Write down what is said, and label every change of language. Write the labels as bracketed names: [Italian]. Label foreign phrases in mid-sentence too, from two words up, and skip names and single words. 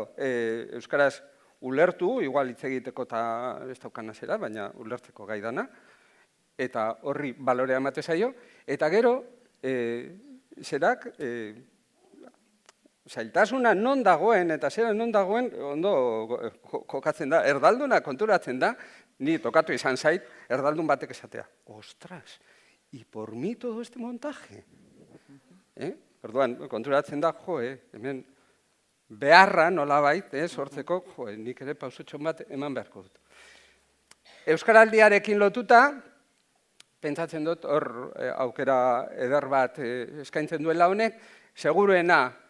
[Basque] Euskaraz ulertu, igual hitz egiteko eta ez daukan azera, baina ulertzeko gai dana, eta horri balorea emate zaio, eta gero, zerak, zailtasuna non dagoen eta zera non dagoen ondo kokatzen da, erdalduna konturatzen da, ni tokatu izan zait, erdaldun batek esatea, ostras, [Spanish] y por mí todo este montaje. [Basque] Orduan, konturatzen da, hemen beharra nolabait, sortzeko, nik ere pausotxon bat eman beharko dut. Euskaraldiarekin lotuta, pentsatzen dut, hor aukera eder bat eskaintzen duela honek, seguruena,